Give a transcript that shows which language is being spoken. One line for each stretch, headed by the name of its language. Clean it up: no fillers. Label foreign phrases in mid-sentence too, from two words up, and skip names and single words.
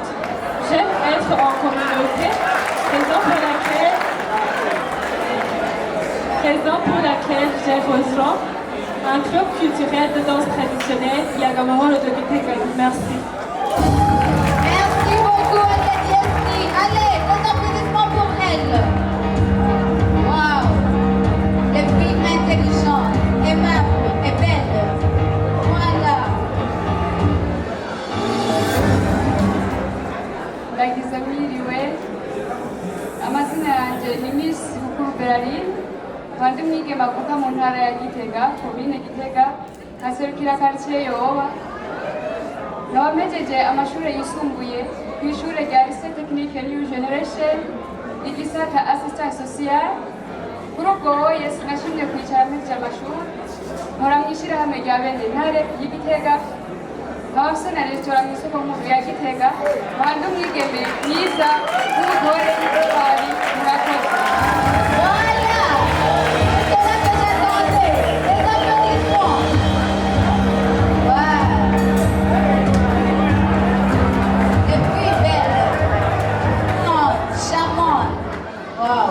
French: J'aime être en communauté, raison pour laquelle j'ai rejoint un club culturel de danse traditionnelle, Yagamaro de Kitega. Merci. Merci beaucoup, Alia Diesni. Allez, vos applaudissements pour elle. Waouh! Les filles intelligentes, aimables et belles. Voilà.
Rundi: Bagizamiriwe, amazina yanjye ni Miss Bukuru Berarine, nkaba mwige mavuka mu ntara ya Gitega, komine Gitega, nkaserukira quartier Yoba. Nkaba mpejeje amashuri yisumbuye ku ishuri rya Lycée Technique New Generation, igisata
French: assistant social.
Rundi: Kuri ubwo hoye sinashimye kwicara mpejeje amashuri, nkora mu ishyirahamwe rya bene ntare y'Igitega. Nkaba mfise na resitora mu isoko nkuru ya Gitega, nkaba ndi umwigeme mwiza w'umugore w'intwari, murakoze.
French: Voilà! C'est là que j'attendais. Les applaudissements. Wow! Et puis belle. Non, charmante. Wow!